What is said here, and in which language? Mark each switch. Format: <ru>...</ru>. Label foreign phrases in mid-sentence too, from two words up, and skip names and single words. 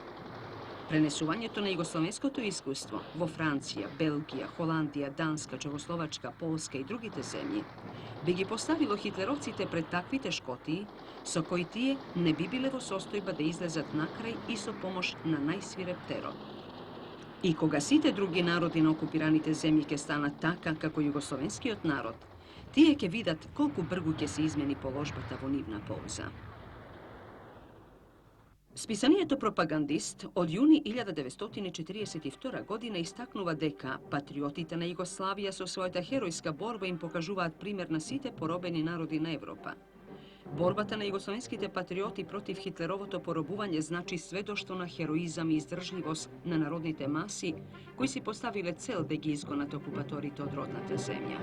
<mk>Пренесувањето на југословенското искуство во Франција, Белгија, Холандија, Данска, Чехословачка, Полска и другите земји би ги поставило хитлеровците пред такви тешкотии со кои тие не би биле во состојба да излезат накрај и со помош на најсвиреп терор. И кога сите други народи на окупираните земји ќе станат така како југословенскиот народ, тие ќе видат колку бргу ќе се измени положбата во нивна полза. Списанието пропагандист од јуни 1942 година истакнува дека патриотите на Југославија со својата херојска борба им покажуваат пример на сите поробени народи на Европа. Борбата на југословенските патриоти против хитлеровото поробување значи сведоштво на хероизам и издржливост на народните маси, кои си поставиле цел да ги изгонат окупаторите од родната земја.</mk>